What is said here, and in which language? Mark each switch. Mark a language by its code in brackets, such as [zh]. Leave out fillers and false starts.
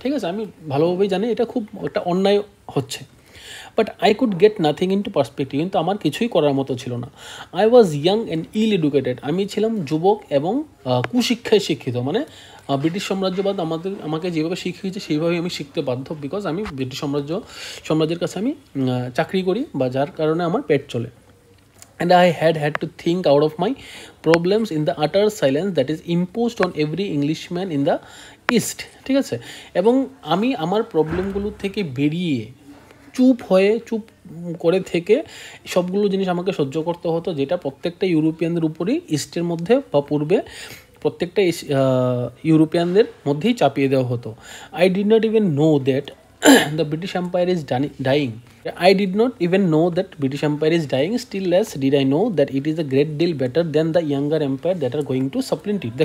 [bn] ঠিক আছে, আমি ভালোভাবেই জানি এটা খুব একটা অন্যায় হচ্ছে, [en] but I could get nothing into perspective, [bn] কিন্তু আমার কিছুই করার মতো ছিল না। [en] I was young and ill educated, [bn] আমি ছিলাম যুবক এবং কুশিক্ষায় শিক্ষিত, মানে ব্রিটিশ সাম্রাজ্যবাদ আমাকে যেভাবে শিখিয়েছে সেইভাবেই আমি শিখতে বাধ্য, বিকজ আমি ব্রিটিশ সাম্রাজ্যের কাছে আমি চাকরি করি বা যার কারণে আমার পেট চলে। [en] And I had to think out of my problems in the utter silence that is imposed on every Englishman in the East. [bn] ঠিক আছে, এবং আমি আমার প্রবলেমগুলো থেকে বেরিয়ে চুপ করে থেকে সবগুলো জিনিস আমাকে সহ্য করতে হতো, যেটা প্রত্যেকটা ইউরোপিয়ানদের উপরই ইস্টের মধ্যে বা পূর্বে প্রত্যেকটা ইউরোপিয়ানদের মধ্যেই চাপিয়ে দেওয়া হতো। [en] I did not even know that the British Empire is dying. I did not even know that British Empire is dying. Still less did I know that it is a great deal better than the younger empire that are going to supplant it.